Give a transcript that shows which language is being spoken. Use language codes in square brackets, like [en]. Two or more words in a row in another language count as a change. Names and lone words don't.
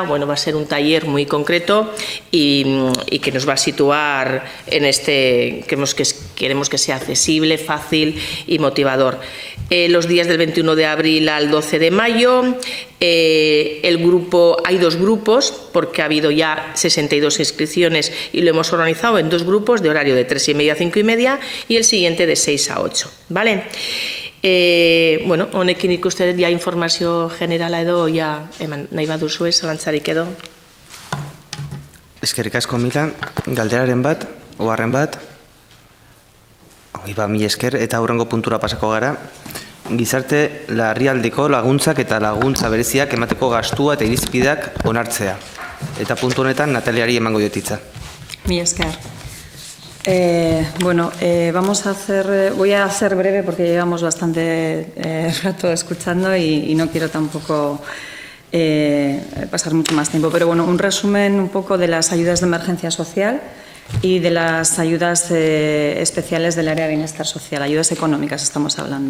[es] Bueno, va a ser un taller muy concreto y que nos va a situar en queremos que sea accesible, fácil y motivador. Los días del 21 de abril al 12 de mayo, hay 2 grupos, porque ha habido ya 62 inscripciones y lo hemos organizado en 2 grupos de horario de 3:30 a 5:30 y el siguiente de 6 a 8. ¿Vale? [eu] Bueno, honekin ikusten dut ja informazio generala edo ja eman nahi baduzue zalantzarik edo. Eskerrik asko Milan, galderaren bat, oharren bat. Mila esker eta hurrengo puntura pasako gara. Gizarte larrialdiko laguntzak eta laguntza bereziak emateko gastua eta irizpideak onartzea. Eta puntu honetan Nataliari emango diot hitza. Mila esker. [es] Voy a ser breve porque llevamos bastante rato escuchando y no quiero tampoco pasar mucho más tiempo. Pero bueno, un resumen un poco de las ayudas de emergencia social y de las ayudas especiales del área de bienestar social, ayudas económicas estamos hablando.